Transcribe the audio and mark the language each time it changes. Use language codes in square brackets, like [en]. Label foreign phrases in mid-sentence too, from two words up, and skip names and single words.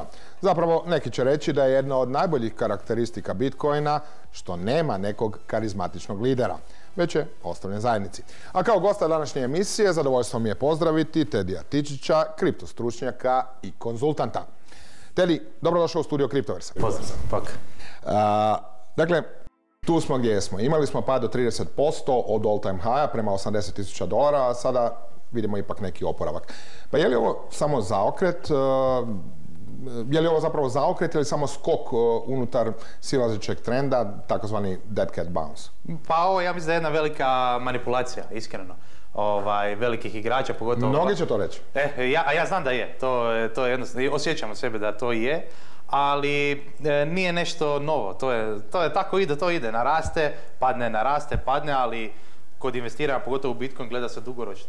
[hr] Zapravo, neki će reći da je jedna od najboljih karakteristika Bitcoina što nema nekog karizmatičnog lidera, već je ostavljen zajednici. A kao gosta današnje emisije, zadovoljstvo mi je pozdraviti Tedija Tičića, kriptostručnjaka i konzultanta. Tedi, dobrodošao u studio Kriptoversa. Pozdrav, pak. Dakle, tu smo gdje smo. Imali smo pad do 30% od [en] all time high- [hr] a prema $80,000, a sada vidimo ipak neki oporavak. Pa je li ovo samo zaokret? Je li ovo zapravo zaokret ili samo skok unutar silazećeg trenda, takozvani [en] dead cat bounce? [hr] Pa ovo ja mislim da je jedna velika manipulacija, iskreno. Velikih igrača, pogotovo... Mnogi će to reći. Ja znam da je, to je jednostavno, osjećam od sebe da to je, ali nije nešto novo, to je tako ide, to ide, naraste, padne, ali kod investiranja, pogotovo u Bitcoin, gleda se dugoročno.